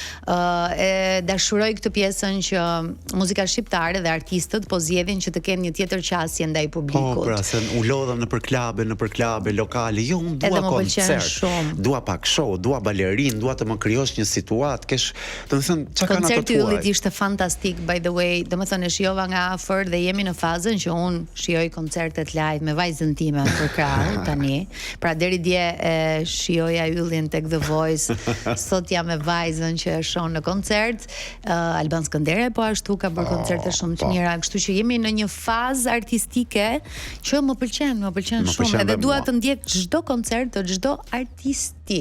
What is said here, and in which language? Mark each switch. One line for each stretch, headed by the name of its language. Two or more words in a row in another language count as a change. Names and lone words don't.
Albanian: E dashuroj këtë pjesën që muzika shqiptare dhe artistët po zgjedhin që të kenë një tjetër qasje ndaj publikut. Po, pra se në për klabe lokale, jo, unë dua koncert, dua pak show, dua balerin, dua të më krijosh një situatë, domethënë çka kanë ato tuaj. Koncerti i Yllit ishte fantastik,
English: by the way,
Albanian: domethënë e shijova nga afër dhe jemi në fazën që unë shijoj koncertet live me vajzën time për krah tani. Pra deri dje e shijoja Yllin tek The Voice, sot jam me vajzën që e shoh në koncert. Alban Skëndere po ashtu ka bërë koncerte shumë të mira, kështu që jemi në një fazë artistike që më pëlqen shumë, edhe dua të ndjek çdo koncert të çdo artisti.